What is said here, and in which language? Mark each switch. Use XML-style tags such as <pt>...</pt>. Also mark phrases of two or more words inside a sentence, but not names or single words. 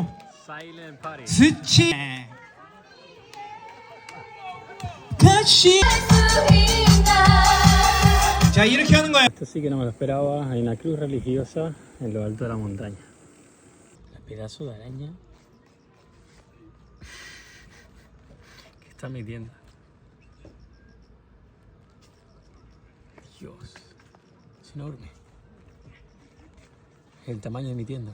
<en>Silent Party.</en> <ko>스치. 같이. 자, 이렇게 하는 거예요.</ko> <es>Esto sí que no me lo esperaba, hay una cruz religiosa en lo alto de la montaña. El pedazo de araña que está en mi tienda. Dios, es enorme. El tamaño de mi tienda.</es>